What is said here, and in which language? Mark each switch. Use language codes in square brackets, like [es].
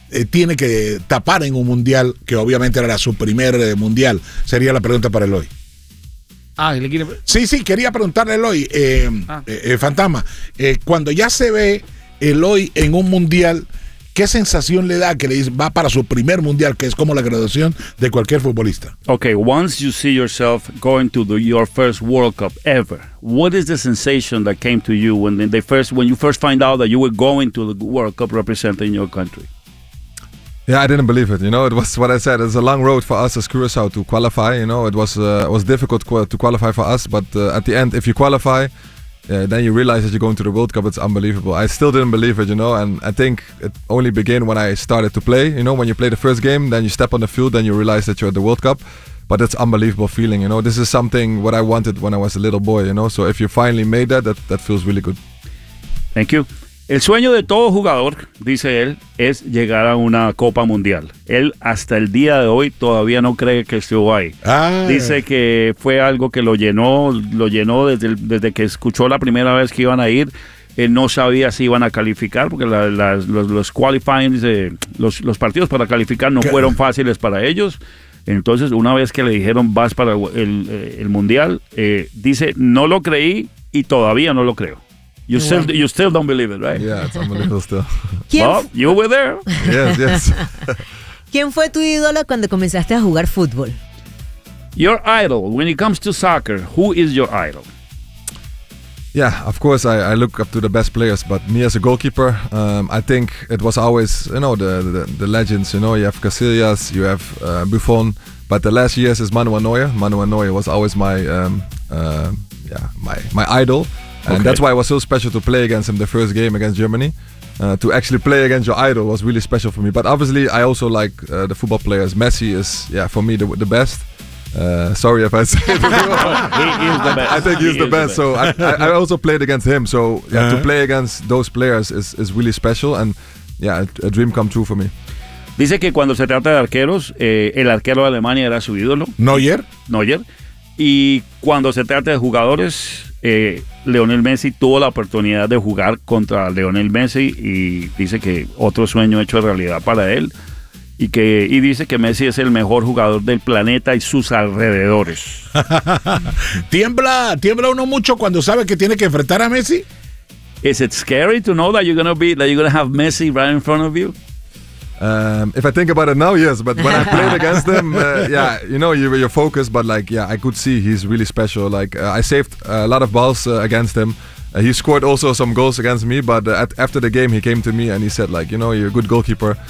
[es] tiene que tapar en un mundial, que obviamente era su primer mundial, sería la pregunta para Eloy. Ah, ¿le quiere? Sí, quería preguntarle a Eloy, Fantasma, cuando ya se ve Eloy en un mundial, ¿qué sensación le da que le dice, va para su primer mundial, que es como la graduación de cualquier futbolista? [en] Okay, once you see yourself going to your first World Cup ever, what is the sensation that came to you when you first find out that you were going to the World Cup representing your country? Yeah, I didn't believe it. You know, it was what I said. It's a long road for us as Curaçao to qualify. You know, it was difficult to qualify for us. But at the end, if you qualify, then you realize that you're going to the World Cup. It's unbelievable. I still didn't believe it, you know, and I think it only began when I started to play. You know, when you play the first game, then you step on the field, then you realize that you're at the World Cup. But it's unbelievable feeling, you know. This is something what I wanted when I was a little boy, you know. So if you finally made that, that feels really good. Thank you. [es] El sueño de todo jugador, dice él, es llegar a una Copa Mundial. Él hasta el día de hoy todavía no cree que estuvo ahí. Dice que fue algo que lo llenó desde que escuchó la primera vez que iban a ir. Él no sabía si iban a calificar, porque los qualifying, los partidos para calificar no fueron fáciles para ellos. Entonces, una vez que le dijeron vas para el Mundial, dice, no lo creí y todavía no lo creo. [en] You still don't believe it, right? Yeah, it's unbelievable still. You were there. Yes. [es] ¿Quién fue tu ídolo cuando comenzaste a jugar fútbol? [en] Your idol, when it comes to soccer, who is your idol? Yeah, of course, I look up to the best players, but me as a goalkeeper, I think it was always, you know, the legends, you know, you have Casillas, you have Buffon, but the last years is Manuel Neuer. Manuel Neuer was always my idol. And okay. That's why it was so special to play against him the first game against Germany. To actually play against your idol was really special for me. But obviously, I also like the football players. Messi is, for me, the best. Sorry if I said he is the best. I think he's the best. So I also played against him. So to play against those players is really special. And a dream come true for me. [es] Dice que cuando se trata de arqueros, el arquero de Alemania era su ídolo. Neuer. Y cuando se trata de jugadores... Lionel Messi tuvo la oportunidad de jugar contra Lionel Messi y dice que otro sueño hecho realidad para él y dice que Messi es el mejor jugador del planeta y sus alrededores. ¿Tiembla uno mucho cuando sabe que tiene que enfrentar a Messi? [en] Is it scary to know that you're gonna have Messi right in front of you? If I think about it now, yes. But when I played against him, you're focused. But I could see he's really special. I saved a lot of balls against him. He scored also some goals against me. But after the game, he came to me and he said, you're a good goalkeeper.